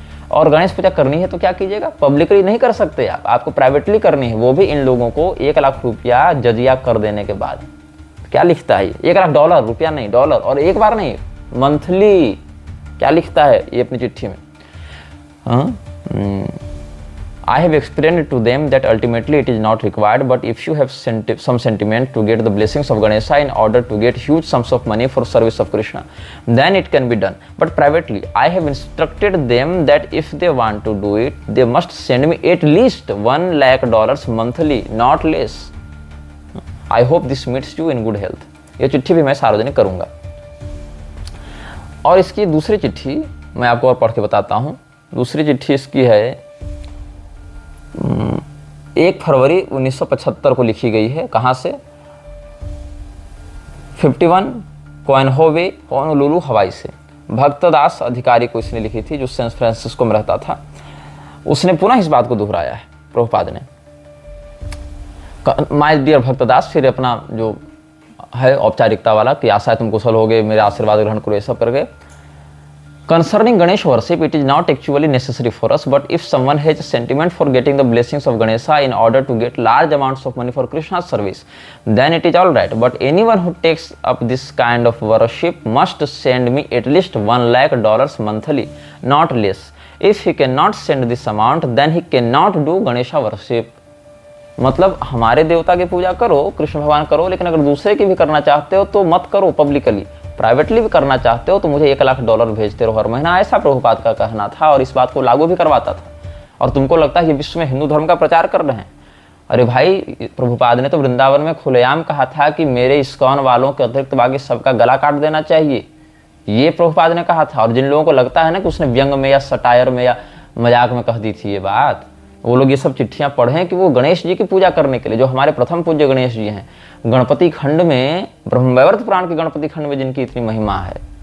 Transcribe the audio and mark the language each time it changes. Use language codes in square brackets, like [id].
[hi] और गणेश पूजा करनी है तो क्या कीजिएगा, पब्लिकली नहीं कर सकते आप, आपको प्राइवेटली करनी है, वो भी इन लोगों को $1,00,000 जजिया कर देने के बाद। तो क्या लिखता है $1,00,000, रुपया नहीं, डॉलर, और एक बार नहीं, मंथली। क्या लिखता है ये अपनी चिट्ठी में? [en] I have explained to them that ultimately it is not required, but if you have some sentiment to get the blessings of Ganesha in order to get huge sums of money for service of Krishna, then it can be done. But privately, I have instructed them that if they want to do it, they must send me at least $1,00,000 monthly, not less. I hope this meets you in good health. [hi] ये चिट्ठी भी मैं सार्वजनिक करूंगा। और इसकी दूसरी चिट्ठी मैं आपको और पढ़ के बताता हूँ। दूसरी चिट्ठी इसकी है 1 फरवरी 1975 को लिखी गई है। कहाँ से? 51 कोएनहोवे, होनोलुलु, हवाई से। भक्तदास अधिकारी को इसने लिखी थी, जो सैन फ्रांसिस्को में रहता था। उसने पुनः इस बात को दोहराया है प्रभुपाद ने। [en] my dear [hi] भक्तदास, फिर अपना जो है औपचारिकता वाला कि आशा है तुम कुशल हो गए, मेरे आशीर्वाद ग्रहण करो, ये सब कर गए। [en] Concerning Ganesh worship, it is not actually necessary for us, but if someone has a sentiment for getting the blessings of Ganesha in order to get large amounts of money for Krishna's service, then it is all right. But anyone who takes up this kind of worship must send me at least $1,00,000 monthly, not less. If he cannot send this amount, then he cannot do Ganesha worship. [hi] मतलब हमारे देवता की पूजा करो, कृष्ण भगवान करो, लेकिन अगर दूसरे की भी करना चाहते हो तो मत करो पब्लिकली, प्राइवेटली भी करना चाहते हो तो मुझे $1,00,000 भेजते रहो हर महीना, ऐसा प्रभुपाद का कहना था और इस बात को लागू भी करवाता था। और तुमको लगता है ये विश्व में हिंदू धर्म का प्रचार कर रहे हैं? अरे भाई, प्रभुपाद ने तो वृंदावन में खुलेआम कहा था कि मेरे इस्कॉन वालों के अतिरिक्त बाकी सबका गला काट देना चाहिए, ये प्रभुपाद ने कहा था। और जिन लोगों को लगता है ना कि उसने व्यंग में या सटायर में या मजाक में कह दी थी ये बात, वो लोग ये सब चिट्ठियां पढ़ें कि वो गणेश जी की पूजा करने के लिए, जो हमारे प्रथम पूज्य गणेश जी हैं, गणपति खंड में, ब्रह्मवैवर्त पुराण के गणपति खंड में जिनकी इतनी महिमा है,